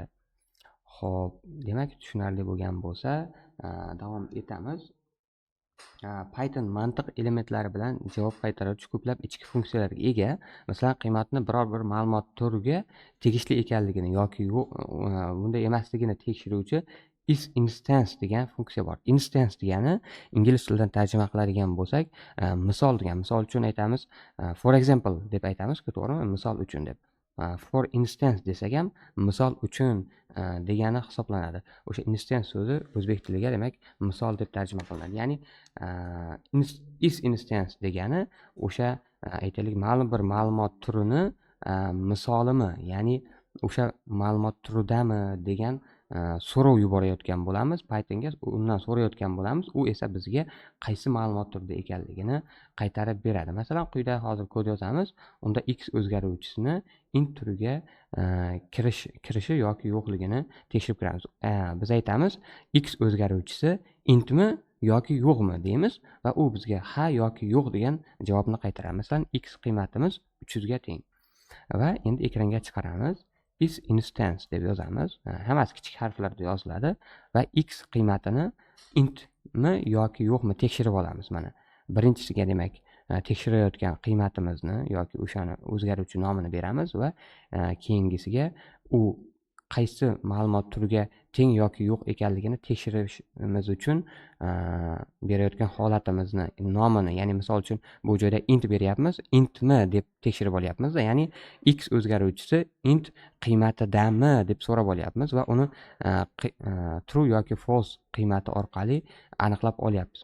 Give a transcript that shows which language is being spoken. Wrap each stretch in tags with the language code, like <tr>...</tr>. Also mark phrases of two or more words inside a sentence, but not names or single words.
<uz>Xo'p, demak tushunarli bo'lgan bo'lsa, davom etamiz. Python mantiq elementlari bilan javob qaytaruvchi ko'plab ichki funksiyalarga ega. Masalan, qiymatni biror bir ma'lumot turiga tegishli ekanligini yoki yo'q, bunday emasligini tekshiruvchi</uz> <en>is instance</en> <uz>degan funksiya bor. Instance degani ingliz tilidan tarjima qiladigan bo'lsak, misol degan. Misol uchun aytamiz,</uz> <en>for example</en> <uz>deb aytamiz, to'g'rimi? Misol uchun deb.</uz> <en>For instance</en> <uz>desak ham misol uchun degani hisoblanadi. O'sha instance so'zi o'zbek tiliga demak misol deb tarjima qilinadi. Ya'ni</uz> <en>is instance</en> <uz>degani o'sha aytaylik ma'lum bir ma'lumot turini misolimi, ya'ni o'sha ma'lumot turidami degan so'rov yuborayotgan bo'lamiz Pythonga, undan so'rayotgan bo'lamiz, u esa bizga qaysi ma'lumot turida ekanligini qaytarib beradi. Masalan, quyida hozir kod yozamiz, unda x o'zgaruvchisini int turiga kirishi yoki yo'qligini tekshirib ko'ramiz. Biz aytamiz, x o'zgaruvchisi intmi yoki yo'qmi deymiz va u bizga ha yoki yo'q degan javobni qaytaradi. Masalan, x qiymatimiz 300 ga teng. Va endi ekranga chiqaramiz.</uz> <en>Is instance</en> <uz>deb yozamiz. Hammasi kichik harflarda yoziladi va x qiymatini intmi yoki yo'qmi tekshirib olamiz. Mana birinchisiga demak tekshirayotgan qiymatimizni yoki o'shani o'zgaruvchi nomini beramiz va keyingisiga u qaysi ma'lumot turiga teng yoki yo'q ekanligini tekshirishimiz uchun berayotgan holatimizni nomini, ya'ni misol uchun bu joyda int beryapmiz, intmi deb tekshirib olyapmiz, ya'ni x o'zgaruvchisi int qiymatidami deb so'rab olyapmiz va uni true yoki false qiymati orqali aniqlab olyapmiz.</uz>